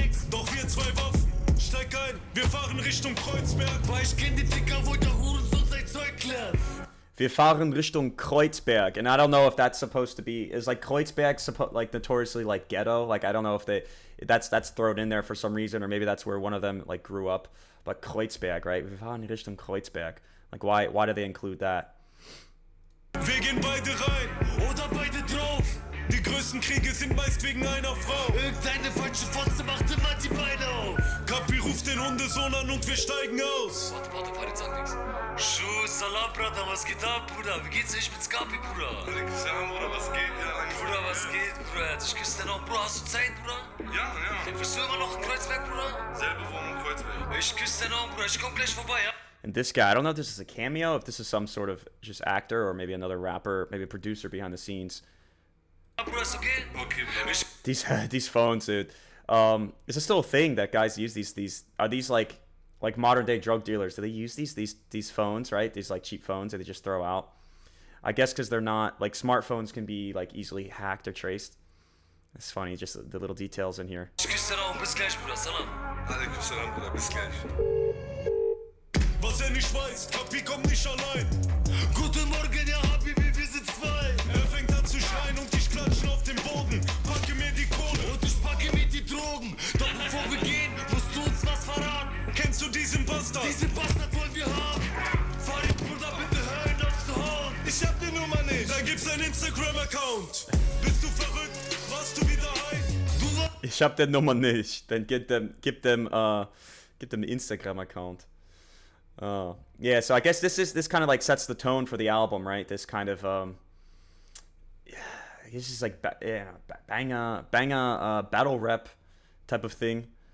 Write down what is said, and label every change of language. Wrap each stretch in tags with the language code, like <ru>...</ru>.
<de>Doch wir zwei Waffen, steig ein, wir fahren Richtung Kreuzberg. Weil ich kenn die Dicker, wo der Hurensohn sein Zeug klärt. Wir fahren Richtung Kreuzberg,</de> <en>and I don't know if that's supposed to be, is like Kreuzberg like notoriously like ghetto? Like I don't know if that's thrown in there for some reason, or maybe that's where one of them like grew up. But Kreuzberg, right?</en> <de>Wir fahren Richtung Kreuzberg.</de> <en>Like why do they include that?</en> <de>Wir gehen beide rein Oder beide drauf. Die größten Kriege sind meist wegen einer Frau. Irgendeine falsche Fotze macht immer die Beine auf. Kapi ruft den Hundesohn an und wir steigen aus. Warte, Farid sagt nix. Schuss, Salam, Bruder, was geht ab, Bruder? Wie geht's euch mit Skapi, Bruder? Salam, Bruder, was geht? Ja, lange Bruder, was geht, Bruder? Ich küsse dir noch, Bruder. Hast du Zeit, Bruder? Ja. Bist du immer noch in Kreuzberg, Bruder? Selbe Wohnung in Kreuzberg. Ich küsse dir noch, Bruder. Ich komm gleich vorbei, ja?</de> <en>And this guy, I don't know if this is a cameo, if this is some sort of just actor, or maybe another rapper, maybe a producer behind the scenes.</en> <de>Bruder, ist okay? Okay, Bruder.</de> <en>These phones, dude. Is it still a thing that guys use these? Are these like modern day drug dealers? Do they use these phones, right? These like cheap phones that they just throw out? I guess because they're not like smartphones can be like easily hacked or traced. It's funny, just the little details in here.</en> <de>Ich küsse dir noch, bis gleich, Bruder. Salam. Alaikum Salam, Bruder, bis gleich. Was nicht weiß, Kapi kommt nicht allein. Guten Morgen, ja, Habibi, wir sind zwei. Fängt an zu schreien und ich klatschen auf dem Boden. Packe mir die Kohle Und ich packe mit die Drogen. Doch bevor wir gehen, musst du uns was verraten. Kennst du diesen Bastard? Diesen Bastard wollen wir haben. Farid, Bruder, bitte hör ihn auf zu hauen. Ich hab die Nummer nicht. Dann gibt's einen Instagram-Account. Bist du verrückt? Warst du wieder high? Ich hab der Nummer nicht. Dann gib them an Instagram-Account.</de> <en>Yeah, so I guess this kind of like sets the tone for the album, right? This kind of it's just like banger battle rap type of thing.</en>